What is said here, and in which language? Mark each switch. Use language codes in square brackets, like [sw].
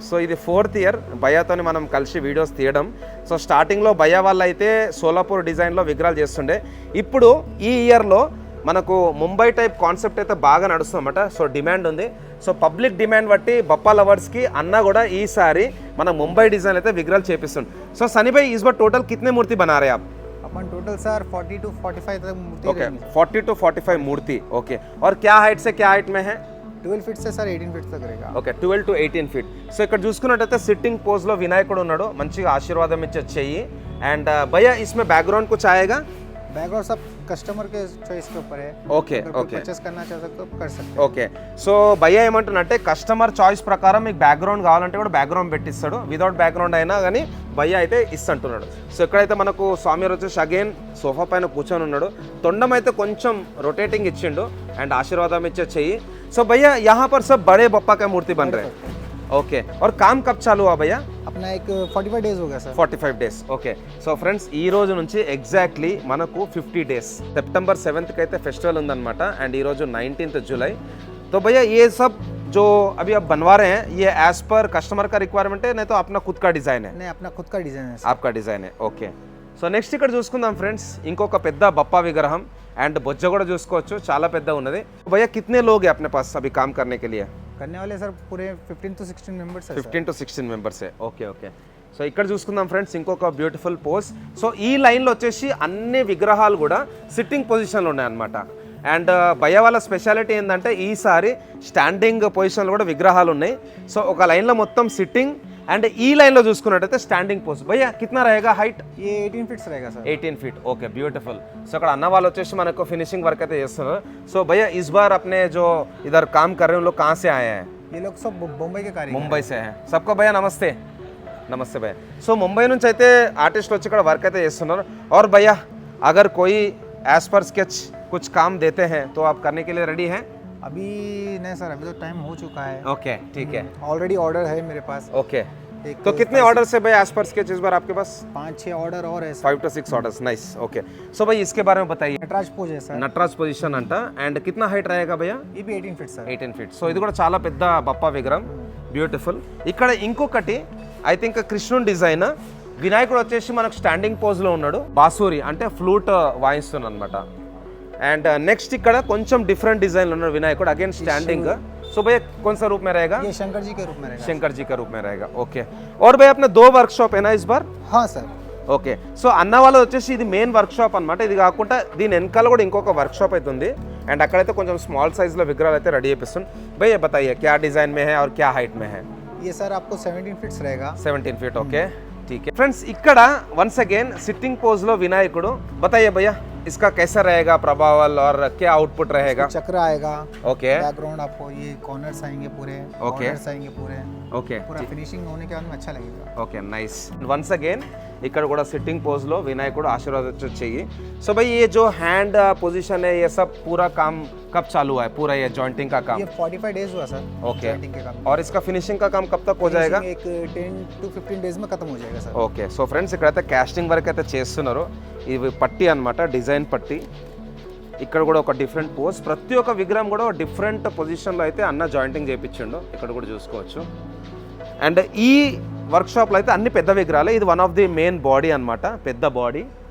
[te] So ఇది 4th year భయ్యాతోని మనం కలిసి వీడియోస్ తీయడం. సో స్టార్టింగ్లో భయ్యా వాళ్ళు అయితే సోలాపూర్ డిజైన్లో విగ్రహాలు చేస్తుండే. ఇప్పుడు ఈ ఇయర్లో మనకు ముంబై టైప్ కాన్సెప్ట్ అయితే బాగా నడుస్తుందన్నమాట. సో డిమాండ్ ఉంది. సో పబ్లిక్ డిమాండ్ బట్టి బప్పా లవర్స్కి అన్న కూడా ఈసారి మన ముంబై డిజైన్ అయితే విగ్రహాలు చేపిస్తుంది. సో సన్నిభాయ్ [hi] इस बार टोटल कितने मूर्ति बना रहे हैं आप? अपन टोटल सर 40 to 45 तक मूर्ति ओके, रहेंगी। 40 to 45 मूर्ति. ओके, और क्या हाइट से क्या हाइट में है? 12 फीट से सर 18 फीट तक रहेगा। [te] Okay, 12 to 18 feet. సో ఇక్కడ చూసుకున్నట్టయితే సిట్టింగ్ పోజ్లో వినాయకుడు ఉన్నాడు, మంచిగా ఆశీర్వాదం ఇచ్చే చెయ్యి. అండ్ భయ్యా [hi] इसमें बैकग्राउंड कुछ आएगा? बैकग्राउंड सब कस्टमर के चॉइस के ऊपर है। ఓకే ఓకే परचेस करना चाहते तो कर सकते हैं। ఓకే. [te] సో భయ్యా ఏమంటున్నంటే కస్టమర్ చాయిస్ ప్రకారం మీకు బ్యాక్గ్రౌండ్ కావాలంటే కూడా బ్యాక్గ్రౌండ్ పెట్టిస్తాడు, వితౌట్ బ్యాక్గ్రౌండ్ అయినా కానీ భయ్యా అయితే ఇస్తుంటున్నాడు. సో ఇక్కడైతే మనకు స్వామి వచ్చేసి అగైన్ సోఫా పైన కూర్చొని ఉన్నాడు. తొండం అయితే కొంచెం రొటేటింగ్ ఇచ్చిండు అండ్ ఆశీర్వాదం ఇచ్చే చెయ్యి. సో భయ్యా [hi] यहाँ पर सब बड़े बप्पा का मूर्ति बन रहे हैं. ఓకే, और काम कब चालू हुआ भैया? अपना एक 45 डेज हो गया sir. [te] 45 days. Okay. So friends, ఈ రోజు నుంచి ఎగ్జాక్ట్లీ మనకు 50 డేస్. సెప్టెంబర్ 7th అయితే ఫెస్టివల్ ఉందన్నమాట. అండ్ ఈ రోజు 19th जुलाई. [hi] तो भैया ये सब जो अभी आप बनवा रहे हैं ये एज पर कस्टमर का रिक्वायरमेंट है, नहीं तो अपना खुद का डिजाइन है? नहीं, अपना खुद का डिजाइन है सर। आपका डिजाइन है. ఓకే. [te] సో నెక్స్ట్ ఇక్కడ చూసుకుందాం ఫ్రెండ్స్, ఇంకొక పెద్ద బప్పా విగ్రహం అండ్ బొజ్జ కూడా చూసుకోవచ్చు, చాలా పెద్ద ఉన్నది. [hi] भैया कितने लोग हैं अपने पास अभी काम करने के लिए? करने वाले सर पूरे 15 to 16 मेंबर्स है। [te] 15 to 16 members. Okay okay. So ఇక్కడ చూసుకుందాం ఫ్రెండ్స్ ఇంకొక బ్యూటిఫుల్ పోజ్. సో ఈ లైన్లో వచ్చేసి అన్ని విగ్రహాలు కూడా సిట్టింగ్ పొజిషన్లో ఉన్నాయన్నమాట. అండ్ భయ్యా వాళ్ళ స్పెషాలిటీ ఏంటంటే ఈసారి స్టాండింగ్ పొజిషన్లో కూడా విగ్రహాలు ఉన్నాయి. సో ఒక లైన్లో మొత్తం సిట్టింగ్ అండ్ ఈ లైన్లో చూసుకున్నట్టయితే స్టాండింగ్ పోజ్. [hi] భయ్యా కిतना रहेगा हाइट? ये 18 फीट रहेगा sir. [te] 18 feet. Okay, beautiful. So అక్కడ అన్న వాళ్ళు వచ్చేసి మనకు ఫినిషింగ్ వర్క్ అయితే చేస్తున్నారు. సో [hi] भैया इस बार अपने जो इधर काम कर रहे हैं उन लोग कहाँ से आए हैं? ये लोग सब मुंबई के कारीगर हैं। ముంబై సే హై. సబ్కో భయ్యా నమస్తే. నమస్తే భయ్యా. [te] సో ముంబై నుంచి అయితే ఆర్టిస్ట్ వచ్చి ఇక్కడ వర్క్ అయితే చేస్తున్నారు. [hi] और भैया अगर कोई एज पर स्केच कुछ काम देते हैं तो आप करने के लिए रेडी हैं? अभी नहीं सर, अभी तो टाइम हो चुका है। ओके, ठीक है. ऑलरेडी ऑर्डर है मेरे पास। ओके, एक तो कितने ऑर्डर से भैया एज पर स्केच इस बार आपके पास? 5-6 ऑर्डर और है sir. 5 to 6 orders. Nice. Okay. सो भाई इसके बारे में बताइए. नटराज पोज है सर। [te] నటరాజ్ పొజిషన్ అంట. [hi] అండ్ కిतना హైట్ रहेगा भैया? ये भी 18 फीट सर। [te] 18 ఫీట్. సో ఇది కూడా చాలా పెద్ద బప్పా విగ్రహం, బ్యూటిఫుల్. ఇక్కడ ఇంకొకటి ఐ థింక్ కృష్ణుని డిజైన్. వినాయకుడు వచ్చేసి మనకు స్టాండింగ్ పోజ్లో ఉన్నాడు, బాసూరి అంటే ఫ్లూట్ వాయిస్తున్నాడు అనమాట. అండ్ నెక్స్ట్ ఇక్కడ కొంచెం డిఫరెంట్ డిజైన్లో ఉన్నాడు వినాయకుడు, అగైన్ స్టాండింగ్. [hi] సో भैया कौन सा रूप में रहेगा? ये शंकर जी के रूप में रहेगा। शंकर जी का रूप में रहेगा. ओके. और भैया अपने 2 वर्कशॉप है ना इस बार? हाँ सर। ఓకే. [te] సో అన్న వాళ్ళు వచ్చేసి ఇది మెయిన్ వర్క్షాప్ అనమాట. ఇది కాకుండా దీని వెనకాల కూడా ఇంకొక వర్క్షాప్ అయితే ఉంది. అండ్ అక్కడైతే కొంచెం స్మాల్ సైజ్లో విగ్రహాలు అయితే రెడీ చేపిస్తుంది. [hi] भैया बताइए क्या डिज़ाइन में है और क्या हाइट में है? ये सर आपको 17 फीट्स रहेगा। [te] 17 ఫీట్. ఓకే, [hi] ठीक है. फ्रेंड्स ఇక్కడ वंस अगेन सिटिंग पोज लो विनायकुడు. बताइए भैया इसका कैसा रहेगा प्रभावल और क्या आउटपुट रहेगा? चक्र आएगा। ओके बैकग्राउंड आपको ये कॉर्नर्स आएंगे पूरे। ओके। कॉर्नर्स आएंगे पूरे। ओके पूरा फिनिशिंग होने के बाद में अच्छा लगेगा। Okay, nice. [en] once again [te] ఇక్కడ కూడా సిట్టింग पोज लो వినాయకుడు ఆశీర్వాదం చెయ్యి. [hi] సో भाई ये जो हैंड पोजीशन है ये सब पूरा काम कब चालू हुआ है, पूरा ये जॉइंटिंग का काम? ये 45 डेज हुआ सर। ओके. जॉइंटिंग के काम। और इसका फिनिशिंग का काम कब तक हो जाएगा? एक 10 to 15 डेज में खत्म हो जाएगा सर। ఓకే. [te] సో ఫ్రెండ్స్ ఇక్కడైతే కాస్టింగ్ వర్క్ అయితే చేస్తున్నారు. ఇవి పట్టి అనమాట, డిజైన్ పట్టి. ఇక్కడ కూడా ఒక డిఫరెంట్ పోజ్, ప్రతి ఒక్క విగ్రహం కూడా డిఫరెంట్ పొజిషన్లో అయితే అన్న జాయింటింగ్ చేయించిండు. ఇక్కడ కూడా చూసుకోవచ్చు. అండ్ ఈ వర్క్షాప్లో అయితే అన్ని పెద్ద విగ్రహాలే. ఇది one of the main body అనమాట, పెద్ద బాడీ.